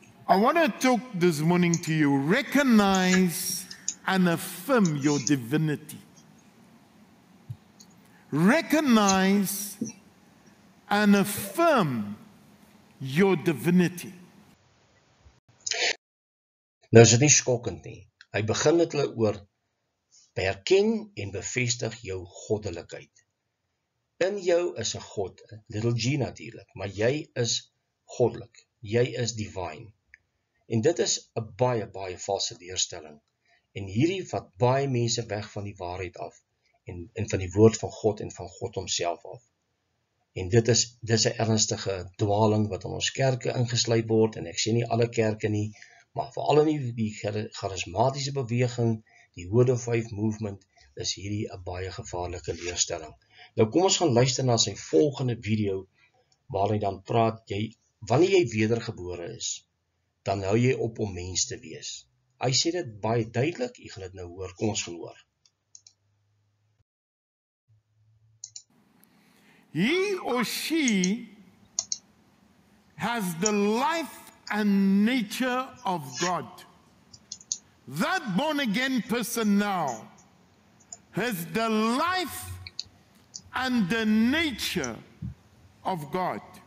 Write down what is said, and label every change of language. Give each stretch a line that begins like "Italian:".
English: I want to talk this morning to you. Recognize and affirm your divinity. Recognize and affirm your divinity.
Afrikaans: Nou is dit nie skokkend nie. Hy begin met hulle oor erken en bevestig jou goddelikheid. In jou is 'n God, little g natuurlik, maar jy is goddelik. Jy is divine. En dit is 'n baie valse leerstelling. En hierdie vat baie mense weg van die waarheid af en van die woord van God en van God homself af. En dit is 'n ernstige dwaling wat in ons kerke ingesluit word, en ek sê nie alle kerke nie, maar veral in die charismatiese beweging, die Word of Faith movement, is hierdie 'n baie gevaarlike leerstelling. Nou kom ons gaan luister na sy volgende video, waar hy dan praat, wanneer jy wedergebore is, dan hou jy op om mens te wees. Hy sê dit baie duidelik, jy gaan dit nou hoor, kom ons gaan hoor.
English: He or she has the life and nature of God. That born-again person now has the life and the nature of God.